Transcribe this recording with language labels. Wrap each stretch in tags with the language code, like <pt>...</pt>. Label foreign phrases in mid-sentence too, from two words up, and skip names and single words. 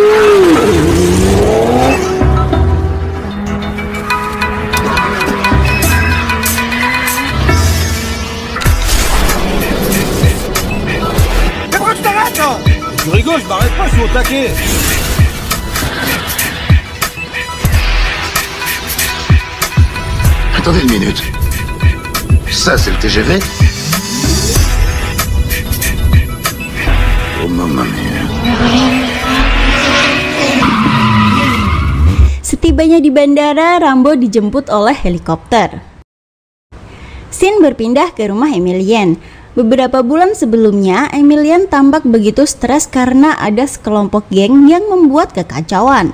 <fr>Tu rigoles, je m'arrête pas, je suis au taquet. Attendez une minute. Ça, c'est le TGV? Oh,</fr> <it>mamma mia.</it> <id>Setibanya di bandara, Rambo dijemput oleh helikopter. Scene berpindah ke rumah Emilian. Beberapa bulan sebelumnya, Emilian tampak begitu stres karena ada sekelompok geng yang membuat kekacauan.</id>